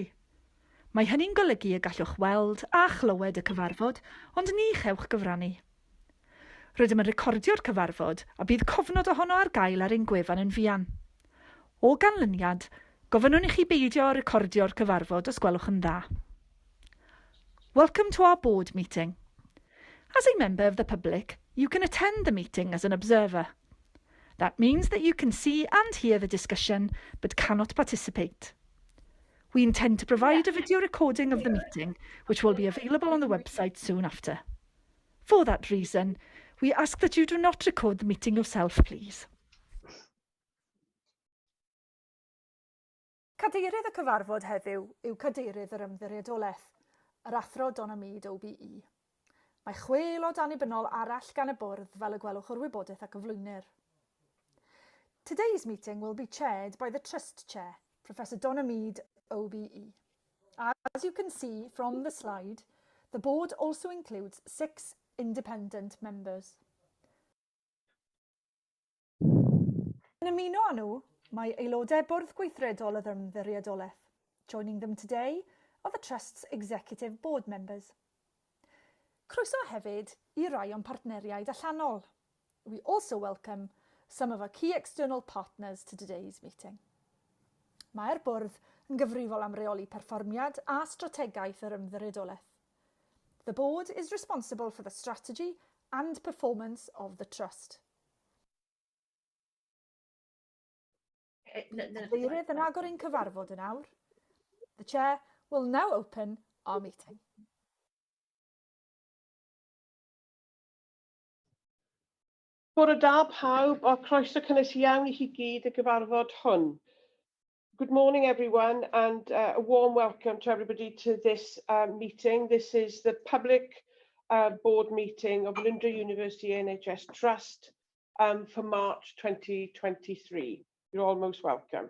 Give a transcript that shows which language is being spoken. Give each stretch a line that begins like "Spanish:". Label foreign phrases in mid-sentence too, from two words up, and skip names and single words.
Welsh: Mae hynny'n golygu y gallwch weld a chlywed y cyfarfod, ond ni chewch gyfrannu. Rydym yn recordio'r cyfarfod a bydd cofnod ohono ar gael ar ein gwefan yn fuan. O ganlyniad, gofynnwn i chi beidio recordio'r cyfarfod os gwelwch yn dda.
English: Welcome to our board meeting. As a member of the public, you can attend the meeting as an observer. That means that you can see and hear the discussion, but cannot participate. We intend to provide a video recording of the meeting, which will be available on the website soon after. For that reason, we ask that you do not record the meeting yourself, please.
Welsh: Cadeirydd y cyfarfod heddiw yw Cadeirydd yr Ymddiriedolaeth, yr Athro Donna Mead OBE. Mae 6 aelod annibynnol arall gan y bwrdd fel y gwelwch o'r wybodaeth ac gyflwynir.
English: Today's meeting will be chaired by the Trust Chair, Professor Donna Mead, OBE. As you can see from the slide, the board also includes 6 independent members.
Welsh: Yn ymuno â nhw, mae aelodau bwrdd gweithredol y Ymddiriedolaeth.
English: Joining them today are the Trust's executive board members.
Welsh: Croeso hefyd i rai o'n partneriaid allanol.
English: We also welcome some of our key external partners to today's meeting.
Welsh: Mae'r bwrdd yn gyfrifol am reoli perfformiad a strategaeth yr Ymddiriedolaeth.
English: The board is responsible for the strategy and performance of the Trust.
Welsh: Cadeirydd yn agor ein cyfarfod yn awr.
English: The Chair will now open our meeting.
Welsh: Bore da pawb, a croeso cynnes iawn i chi gyd y gyfarfod hwn.
English: Good morning everyone, and a warm welcome to everybody to this meeting. This is the public board meeting of Velindre University NHS Trust for March 2023. You're all most welcome.